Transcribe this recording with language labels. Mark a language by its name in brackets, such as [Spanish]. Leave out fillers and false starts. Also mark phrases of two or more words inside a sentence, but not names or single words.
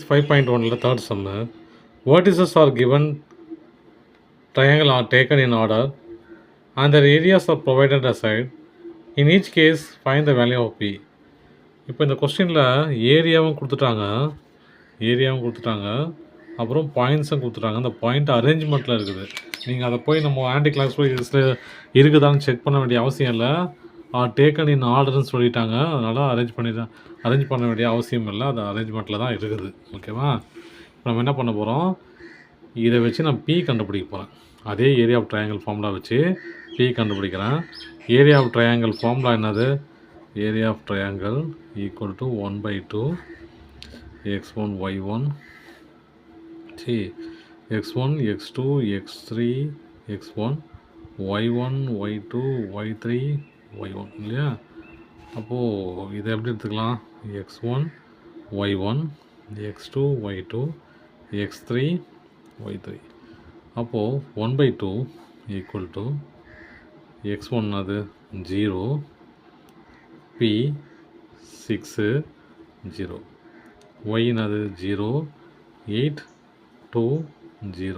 [English] 5.1 third sum. Vertices are given, triangle are taken in order, and their areas are provided aside. In each case, find the value of P. [Tamil] இப்போ இந்த கொஸ்டினில் ஏரியாவும் கொடுத்துட்டாங்க, அப்புறம் பாயிண்ட்ஸும் கொடுத்துட்டாங்க. அந்த பாயிண்ட் அரேஞ்ச்மெண்ட்டில் இருக்குது. நீங்கள் அதை போய் நம்ம [English] anti class [Tamil] போய் இருக்குதான்னு செக் பண்ண வேண்டிய அவசியம் இல்லை. [English] taken in order சொல்லிட்டாங்க. [Tamil] அதனால் அரேஞ்ச் பண்ண வேண்டிய அவசியம் இல்லை. அது அரேஞ்ச்மெண்ட்டில் தான் இருக்குது. ஓகேவா? நம்ம என்ன பண்ண போகிறோம், இதை வச்சு நான் பி கண்டுபிடிக்க போகிறேன். அதே [English] area of triangle formula [Tamil] வச்சு பி கண்டுபிடிக்கிறேன். [English] area of triangle formula என்னது? area of triangle equal to 1/2 x1 y1 x1 x2 x3 x1 y1 y2 y3 y1 இல்லையா? [Tamil] அப்போது இதை எப்படி எடுத்துக்கலாம்? x1 y1 x2 y2 x3 y3. அப்போது 1/2 [English] equal to [Tamil] x1 அது 0 p 6 0 y அது 0 8 2 0.